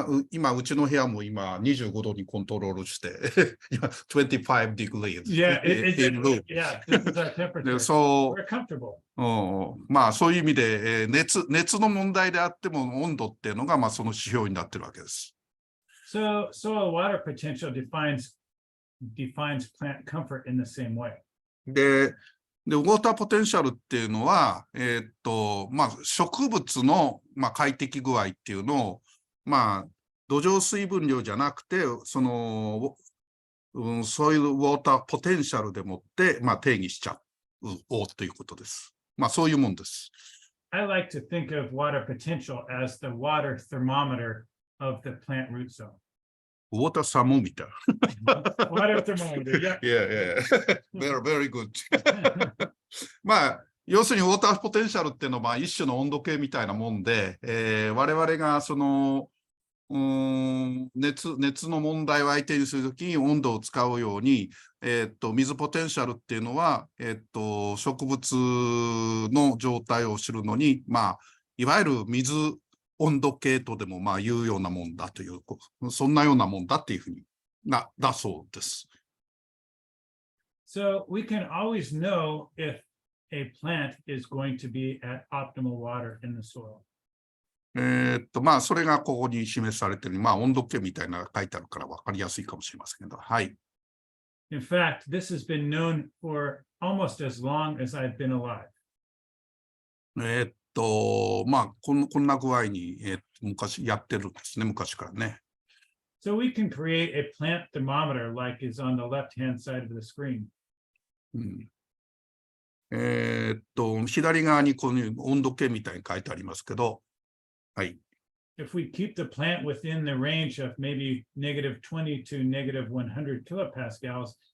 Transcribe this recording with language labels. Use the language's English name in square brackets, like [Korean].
[Japanese] 今うちの部屋も今25度にコントロールして今 [English] 25 degrees. Yeah, yeah, this is our temperature. We're comfortable. [Japanese] そういう意味で、熱の問題であっても温度っていうのがその指標になってるわけです。 [English] So soil water potential defines plant comfort in the same way. [Japanese] で、ウォーターポテンシャルっていうのは、植物の、快適具合っていうのを、土壌水分量じゃなくて、その、ソイルウォーターポテンシャルでもって、定義しちゃおうということです。そういうもんです。 [English] I like to think of water potential as the water thermometer of the plant root zone. Water thermometer. Water thermometer, yeah. Yeah. Very good. [Japanese] 要するにウォーターポテンシャルっていうのは一種の温度計みたいなもんで、我々がその熱の問題を相手にするときに温度を使うように、水ポテンシャルっていうのは、植物の状態を知るのに、いわゆる水温度計とでも言うようなもんだという、そんなようなもんだっていうふうにだそうです。 [English] So we can always know if a plant is going to be at optimal water in the soil. [Japanese] それがここに示されている、温度計みたいなのが書いてあるから分かりやすいかもしれませんけど、はい。 [English] In fact, this has been known for almost as long as I've been alive. [Japanese] こんな具合に、昔やってるんですね、昔からね。 [English] So we can create a plant thermometer like is on the left-hand side of the screen. [Japanese] 左側にこの温度計みたいに書いてありますけど、はい。 [English] If we keep the plant within the range of maybe -20 to -100 kilopascals,